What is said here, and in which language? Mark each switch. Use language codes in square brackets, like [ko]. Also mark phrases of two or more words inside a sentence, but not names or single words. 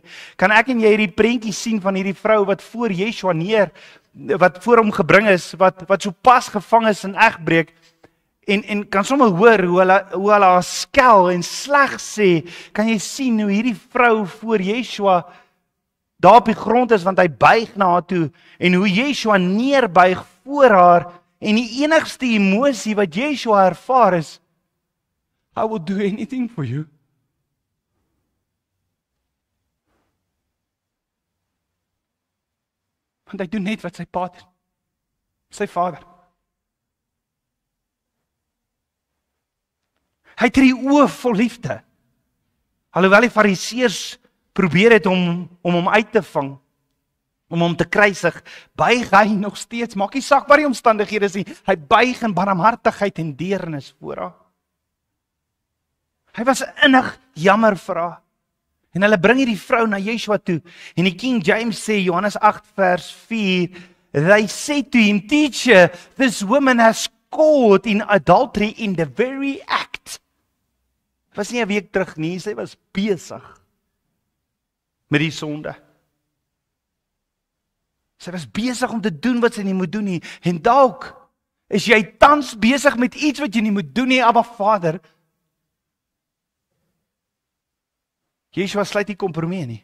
[af] Kan ek en jy hierdie prentjie sien van hierdie vrou wat voor Yeshua wat voor hom gebring is, wat so pas gevang is in egbreek, en kan sommer hoor hoe hulle haar skel en sleg sê, kan jy sien hoe hierdie vrou voor Yeshua daar op die grond is, want hy buig na haar toe, en hoe Yeshua neerbuig voor haar, en die enigste emosie wat Yeshua ervaar is, [en] I will do anything for you. [af] Want hy doen net wat sy pa doen. Sy vader. Hy het hierdie oë vol liefde. Alhoewel die fariseërs probeer het om hom uit te vang, om hom te kruisig, buig hy nog steeds, maak nie saak wat die omstandighede is nie, hy buig in barmhartigheid en deernis voor haar. Hy was innig jammer vir haar. En hulle bring hierdie vrou na Yeshua toe, en die King James sê, Johannes 8 vers 4, [en] they said to him, Teacher, this woman has caught in adultery in the very act. [af] Was nie 'n week terug nie, sy was besig met die sonde. Sy was besig om te doen wat sy nie moet doen nie, en dalk is jy tans besig met iets wat jy nie moet doen nie, Abba Vader. Yeshua sluit nie kompromie nie.